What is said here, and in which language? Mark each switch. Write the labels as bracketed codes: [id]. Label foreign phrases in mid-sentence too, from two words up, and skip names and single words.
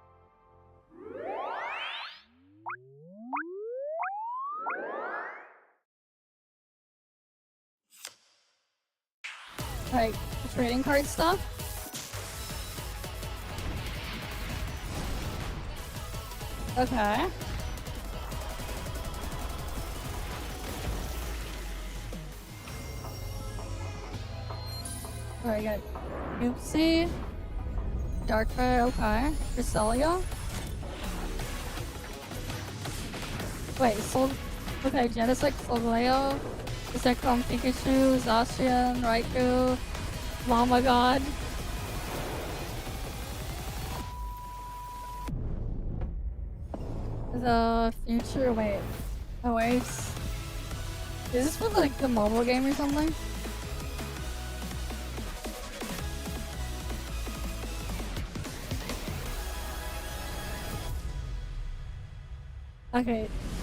[en] Like, trading card stuff? Okay. Alright, got Oopsie. Darkfire, okay. Cresselia. Wait, okay, Genesect, Solgaleo. Zekrom, Pikachu, Zacian, Raikou, Mama God. The future, wait. Oh wait. Is this for like the mobile game or something? Okay.